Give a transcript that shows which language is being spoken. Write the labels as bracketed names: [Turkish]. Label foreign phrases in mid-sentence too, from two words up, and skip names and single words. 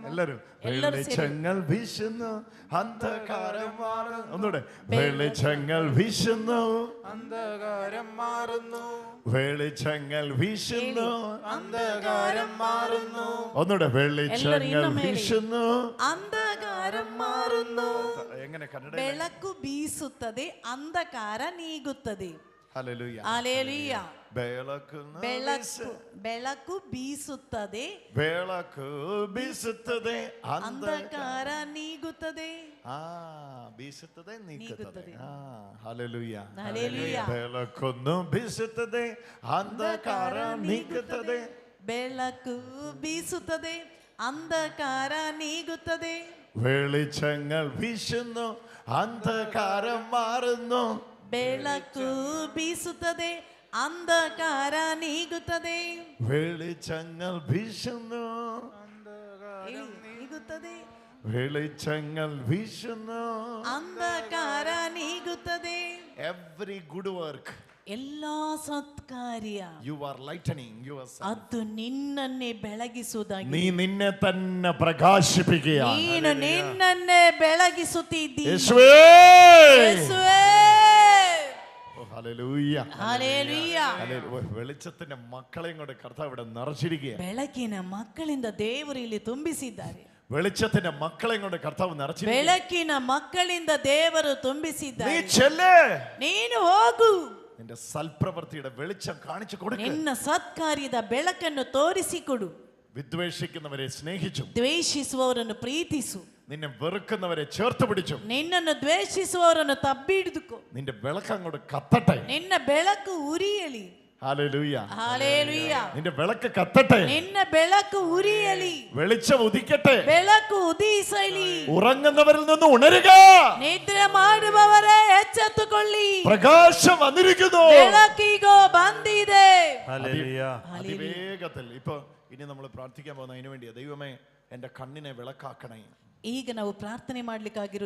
[Malayalam] എല്ലാരും വെളിച്ചങ്ങൾ വീശുന്നു, അന്ധകാരം മാറുന്നു. ഒന്നുകൂടെ വെളിച്ചങ്ങൾ വീശുന്നു, അന്ധകാരം മാറുന്നു. വെളിച്ചങ്ങൾ വീശുന്നു, അന്ധകാരം മാറുന്നു. ഒന്നുകൂടെ വെളിച്ചങ്ങൾ വീശുന്നു, അന്ധകാര മാറുന്നു. എങ്ങനെ കന്നഡ? [Kannada] ಬೆಳಕು ಬೀಸುತ್ತದೆ, ಅಂಧಕಾರ ನೀಗುತ್ತದೆ. [Malayalam] ഹല്ലേലൂയ, ഹല്ലേലൂയ. [Kannada] ಬೆಳಕು ಬೆಳಕು ಬೀಸುತ್ತದೆ, ಬೆಳಕು ಬೀಸುತ್ತದೆ, ಅಂಧಕಾರ ನೀಗುತ್ತದೆ. ಬೀಸುತ್ತದೆ, ನೀಗುತ್ತದೆ. ಹಲ್ಲೇಲೂಯ, ಹಲ್ಲೇಲೂಯ. ಬೆಳಕನ್ನು ಬೀಸುತ್ತದೆ, ಅಂಧಕಾರ ನೀಗುತ್ತದೆ. ಬೆಳಕು ಬೀಸುತ್ತದೆ, ಅಂಧಕಾರ ನೀಗುತ್ತದೆ. [Malayalam] വെളിച്ചങ്ങൾ വീശുന്നു, അന്ധകാരം മാറുന്നു. [Kannada] ಬೆಳಕು ಬೀಸುತ್ತದೆ, ಅಂಧಕಾರ ನೀಗುತ್ತದೆ. [Malayalam] വെളിച്ചങ്ങൾ വീശുന്നു, [Kannada] ನೀಗುತ್ತದೆ. [Malayalam] വെളിച്ചങ്ങൾ വീശുന്നു, [Kannada] ಅಂಧಕಾರ ನೀಗುತ್ತದೆ. [English] every good work, [Kannada] ಎಲ್ಲಾ ಸತ್ಕಾರ್ಯ, [English] you are lightening your self. [Kannada] ಅದು ನಿನ್ನನ್ನೇ ಬೆಳಗಿಸುವುದಾಗಿ. [Malayalam] നീ നിന്നെ തന്നെ പ്രകാശിപ്പിക്കുകയാണ്. [Kannada] ನೀನು ನಿನ್ನನ್ನೇ ಬೆಳಗಿಸುತ್ತಿದ್ದೀ. [Malayalam] യേശുവേ, [Kannada] ಯೇಸುವೇ. [Malayalam] ഹല്ലേലൂയ, ഹല്ലേലൂയ. വെളിച്ചത്തിന്റെ മക്കളെയും കൊണ്ട് കർത്താവ് ഇവിടെ നിറച്ചിരിക്കുകയാണ്. [Kannada] ಬೆಳಕಿನ ಮಕ್ಕಳಿಂದ ದೇವರು ಇಲ್ಲಿ ತುಂಬಿಸಿದ್ದಾರೆ. [Malayalam] വെളിച്ചത്തിന്റെ മക്കളെയും കൊണ്ട് കർത്താവ് നിറച്ചിരിക്കുകയാണ്. [Kannada] ಬೆಳಕಿನ ಮಕ್ಕಳಿಂದ ದೇವರು ತುಂಬಿಸಿದ್ದಾರೆ. [Malayalam] നീ ചെല്ല്, [Kannada] ನೀನು ಹೋಗು, [Malayalam] നിന്റെ സൽപ്രവൃത്തിയുടെ വെളിച്ചം കാണിച്ചു കൊടുക്ക്. [Kannada] ನಿನ್ನ ಸತ್ಕಾರ್ಯದ ಬೆಳಕನ್ನು ತೋರಿಸಿಕೊಡು. [Malayalam] വിദ്വേഷിക്കുന്നവരെ സ്നേഹിച്ചു, [Kannada] ದ್ವೇಷಿಸುವವರನ್ನು ಪ್ರೀತಿಸು. [Malayalam] നിന്നെ വെറുക്കുന്നവരെ ചേർത്ത് പിടിച്ചു. [Kannada] ನಿನ್ನನ್ನು ದ್ವೇಷಿಸುವವರನ್ನು ತಬ್ಬಿಡಿದುಕೋ. [Malayalam] നിന്റെ വിളക്ക് അങ്ങോട്ട് കത്തട്ടെ. [Kannada] ನಿನ್ನ ಬೆಳಕು ಉರಿಯಲಿ. [Malayalam] ഹല്ലേലൂയ, ഹല്ലേലൂയ. നിന്റെ വിളക്ക് കത്തട്ടെ. [Kannada] ನಿನ್ನ ಬೆಳಕು ಉರಿಯಲಿ. [Malayalam] വെളിച്ചം ഉദിക്കട്ടെ. [Kannada] ಬೆಳಕು ಉದಯಿಸಲಿ. [Malayalam] ഉറങ്ങുന്നവരിൽ നിന്ന് ഉണരുക. [Kannada] ನಿದ್ರೆ ಮಾಡುವವರೇ ಎಚ್ಚೆತ್ತುಕೊಳ್ಳಿ. [Malayalam] പ്രകാശം വന്നിരിക്കുന്നു. [Kannada] ಬೆಳಕಿಗೋ ಬಂದಿದೆ. [Malayalam] ഹല്ലേലൂയ. അതിവേഗത്തിൽ ഇപ്പൊ ഇനി നമ്മൾ പ്രാർത്ഥിക്കാൻ പോകുന്ന അതിനു വേണ്ടിയാ. ദൈവമേ, എന്റെ കണ്ണിനെ വിളക്കാക്കണേ. [Kannada] ಈಗ ನಾವು ಪ್ರಾರ್ಥನೆ ಮಾಡ್ಲಿಕ್ಕಾಗಿರೋದು